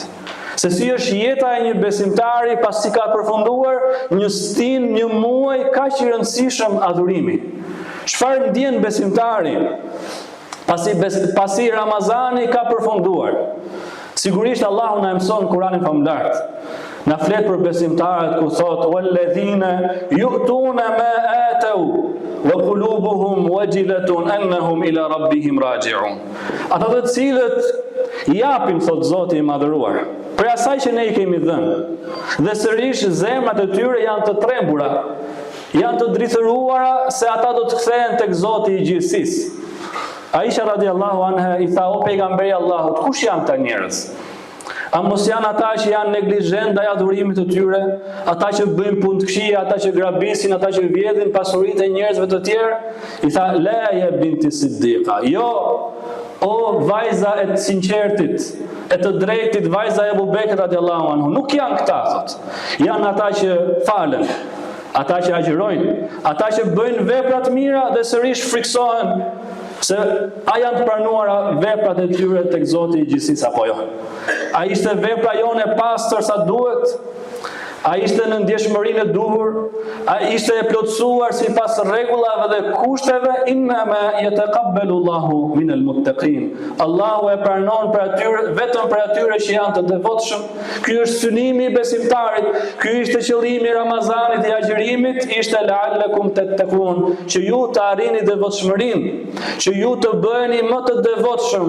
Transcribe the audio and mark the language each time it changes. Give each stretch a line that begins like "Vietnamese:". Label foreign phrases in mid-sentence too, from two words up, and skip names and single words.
Albanian: Se si është jeta e një besimtari pasi ka përfunduar një stin, një muaj kaq i rëndësishëm adhurimi. Çfarë ndjen besimtari pasi Ramazani ka përfunduar? Sigurisht Allahu na mëson në Kur'anin famullar. Na flet për besimtarët ku thot:
Arabic: "والذين يؤتون ما آتوا وقلوبهم وجلة أنهم إلى ربهم راجعون."
Albanian: Ata të cilët japin, thot Zoti i madhëruar, për asaj që ne i kemi dhënë, dhe sërish zemrat e tyre janë të trembura, janë të dritëruara se ata do të kthehen tek Zoti i gjithësisë. Aisha
Arabic: رضي الله عنها
Albanian: i tha: "O pejgamberi Allahut, kush janë këta njerëz? A mos janë ata që janë neglizhent ndaj adhurimit të tyre, ata që bëjnë punë të këqija, ata që grabisin, ata që vjedhin pasuritë e njerëzve të tjerë?" I tha:
Arabic: "لا يا بنت الصديق."
Albanian: Jo, o vajza e të sinqertit, e të drejtit, vajza e Abu Bekrit
Arabic: رضي الله عنه,
Albanian: nuk janë këta, thot. Janë ata që falen, ata që agjërojnë, ata që bëjnë vepra të mira dhe sërish friksohen se a janë të pranuara veprat e tyre tek Zoti i gjithësisë apo jo. A ishte vepra jone pastër sa duhet? A ishte në ndjeshmërinë e duhur? A ishte e plotësuar sipas rregullave dhe kushteve?
Arabic: إنما يتقبل الله من المتقين.
Albanian: Allahu e pranon për atyre, vetëm për atyre që janë të devotshëm. Ky është synimi i besimtarit, ky ishte qëllimi i Ramazanit dhe agjërimit, ishte
Arabic: لعلكم تتقون,
Albanian: që ju të arrini devotshmërinë, që ju të bëheni më të devotshëm.